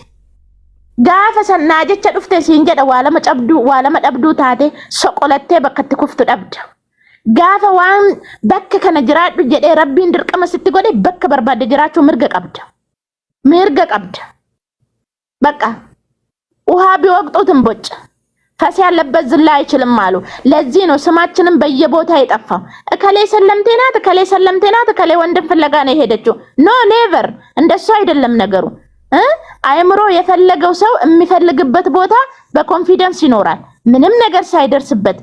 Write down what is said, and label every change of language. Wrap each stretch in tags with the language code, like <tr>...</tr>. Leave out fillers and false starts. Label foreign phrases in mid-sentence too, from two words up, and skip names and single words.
<om>Gaafa sannaa jecha dhufte siin jedha waalama dhabduu taate soqolattee bakka itti kuftu dhabda. Gaafa waan bakka kana jiraadhu jedhee rabbiin dirqama sitti godhe bakka barbaadde jiraachuu mirga qabda.</om> <am>በቃ ውሃ ቢወቅጡትም ቦጭ ፈስ ያለበት ዝላ አይችልም አሉ። ለዚህ ነው ስማችንን በየቦታ የጠፋው። እከሌ ሰለምቴ ናት፣ እከሌ ወንድም ፍለጋ ነው የሄደችው።</am> <en>no never፣</en> <am>እንደሱ አይደለም ነገሩ። አይምሮ የፈለገው ሰው የሚፈልግበት ቦታ በኮንፊደንስ ይኖራል። ምንም ነገር ሳይደርስበት</am>